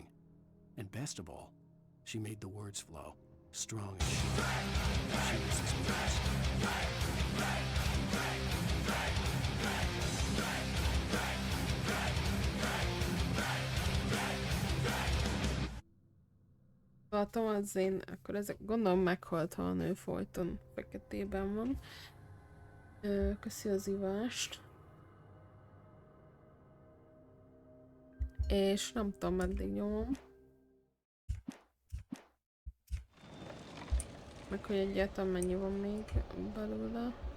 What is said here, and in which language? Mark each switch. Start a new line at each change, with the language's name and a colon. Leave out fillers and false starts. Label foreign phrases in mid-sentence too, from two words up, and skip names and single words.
English: And best of all, she made the words flow, strong as she was his muse.
Hungarian: A Thomas Zane, akkor ezek gondolom meghalt, ha a nő folyton feketében van. Köszi az ivást. És nem tudom, meddig nyomom. Meg hogy egyáltalán mennyi van még belőle.